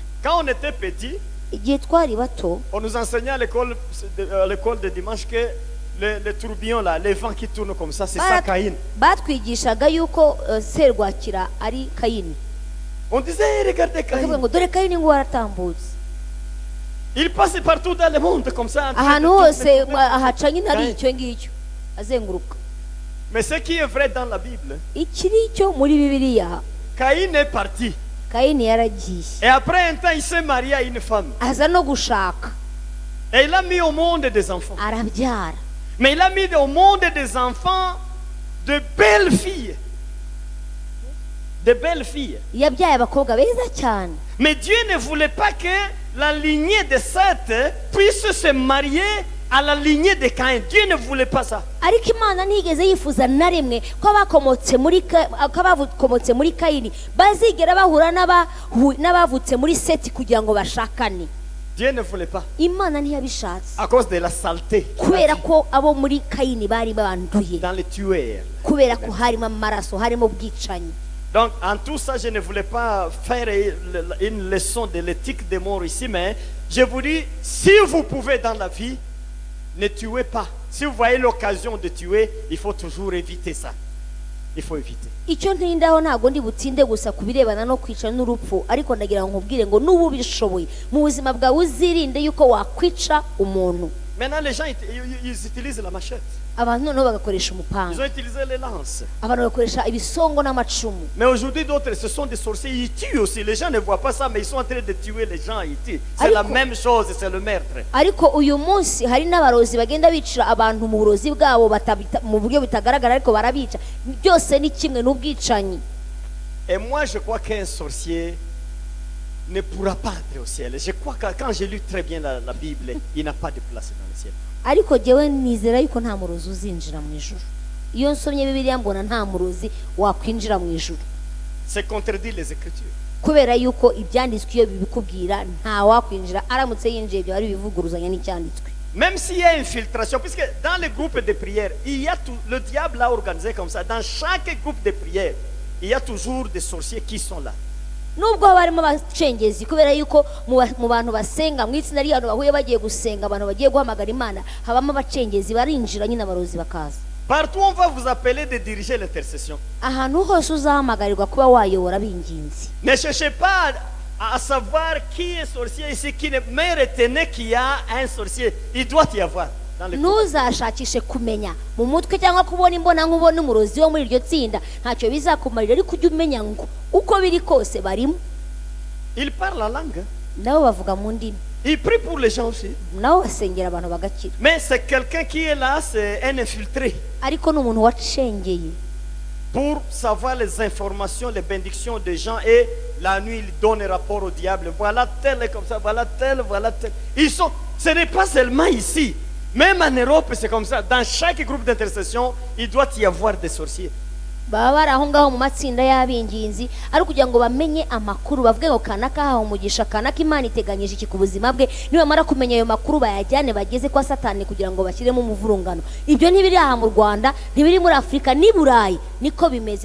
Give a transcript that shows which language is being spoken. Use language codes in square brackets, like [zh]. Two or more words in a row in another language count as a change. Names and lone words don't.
[fr] Quand on était petit, [rw] igihe twari bato [fr] on nous enseignait à l'école de dimanche que les tourbillons là, les vents qui tournent comme ça, c'est ça Caïn. [rw] batwigishaga yuko serwakira ari Kayini. [fr] On disait, regardez [rw] Bakavuga [fr] Caïn. [rw] ngo dore Kayini ngo waratambutse. [fr] Il passe partout dans le monde comme ça. [rw] Ahantu hose ahaca nyine ari icyo ngicyo azenguruka. [fr] Mais ce qui est vrai dans la Bible, [rw] Ikiri cyo muri Bibiliya, [fr] Caïn est parti. [rw] Kayini yaragiye [fr] Et après un temps, il s'est marié à une femme. [rw] aza no gushaka [fr] Et il a mis au monde des enfants. [rw] arabyara. [fr] Mais il a mis au monde des enfants de belles filles. De belles filles. [rw] Yabyaye abakobwa beza cyane. [fr] Mais Dieu ne voulait pas que la lignée de Seth puisse se marier à la lignée de Caïn. Dieu ne voulait pas ça. [rw] Ariko Imana ntigeze yifuza na rimwe ko abakomotse muri Kayini bazigera bahura n'abavutse muri Seti kugira ngo bashakane. [fr] Dieu ne voulait pas. [rw] Imana ntiyabishatse [fr] À cause de la saleté. [rw] kubera ko abo muri Kayini bari banduye, [fr] Dans les tueurs. [rw] kubera ko harimo amaraso, harimo ubwicanyi. [fr] Donc, en tout ça, je ne voulais pas faire une leçon de l'éthique des morts ici, mais je vous dis, si vous pouvez dans la vie, ne tuez pas. Si vous voyez l'occasion de tuer, il faut toujours éviter ça. Il faut éviter. [rw] Icyo ntindaho ntago ndi butinde gusa kubirebana no kwica n'urupfu, ariko ndagira ngo nkubwire ngo n'ubu bishoboye mu buzima bwawe uzirinde yuko wakwica umuntu. [fr] Maintenant, les gens, ils utilisent la machette. [rw] Abantu noneho bagakoresha [fr] Ils [rw] umupanga, [fr] ont utilisé les lances. [rw] abantu bagakoresha ibisongo n'amacumu. [fr] Mais aujourd'hui, d'autres, ce sont des sorciers. Ils tuent aussi. Les gens ne voient pas ça, mais ils sont en train de tuer les gens. Ils tuent. C'est la même chose, c'est le meurtre. [rw] Ariko uyu munsi hari n'abarozi bagenda bicira abantu mu burozi bwabo mu buryo bitagaragara, ariko barabica. Byose ni kimwe n'ubwicanyi. [fr] Et moi, je crois qu'un sorcier ne pourra pas entrer au ciel. Je crois que quand j'ai lu très bien la Bible, il n'a pas de place dans le ciel. [rw] Ariko jewe nizera yuko nta murozi uzinjira mu ijuru. Iyo nsomye Bibiliya mbona nta murozi wakwinjira mu ijuru. [fr] C'est contredit les Écritures. [rw] Kubera yuko ibyanditswe iyo bibikubwira nta wakwinjira, aramutse yinjiye byo ari bivuguruzanya n'icyanditswe. [fr] Même s'il y a infiltration, puisque dans les groupes de prière, il y a tout, le diable a organisé comme ça. Dans chaque groupe de prière, il y a toujours des sorciers qui sont là. [rw] Nubwo barimo abacengezi, kubera yuko mu bantu basenga mu itsinda ry'abantu bahuye bagiye gusenga, abantu bagiye guhamagara Imana, habamo abacengezi barinjira nyine abarozi bakaza. [fr] Partout on va vous appeler de diriger l'intercession. [rw] Ahantu hose uzahamagarirwa kuba wayobora binginzi. [fr] Ne cherchez pas à savoir qui est sorcier ici, qui ne, mais retenez qu'il y a un sorcier. Il doit y avoir dans le groupe. [rw] Ntuzashakishe kumenya mu mutwe cyangwa kubona imbona nkubona umurozi wo muri iryo tsinda, ntacyo bizakumarira, ariko ujye umenya ngo uko biri kose barimo. [fr] Il parle la langue. [rw] Nabo bavuga mu ndimi, [fr] Il prie pour les gens aussi. [rw] nabo basengera abantu bagakira. [fr] Mais c'est quelqu'un qui est là, c'est un infiltré. [rw] Ariko ni umuntu wacengeye [fr] Pour savoir les informations, les bénédictions des gens, et la nuit il donne un rapport au diable. Voilà tel et comme ça, voilà tel, voilà tel. Ils sont, ce n'est pas seulement ici. Même en Europe, c'est comme ça. Dans chaque groupe d'intercession, il doit y avoir des sorciers. [rw] baba bari aho ngaho mu matsinda y'abinginzi, ari kugira ngo bamenye amakuru, bavuge ngo kanaka haha umugisha, kanaka Imana iteganyije iki ku buzima bwe, nibamara kumenya ayo makuru bayajyane bageze kwa Satani kugira ngo bashyiremo umuvurungano. Ibyo ntibiri aha mu Rwanda, ntibiri muri Afurika, ni Burayi niko bimeze.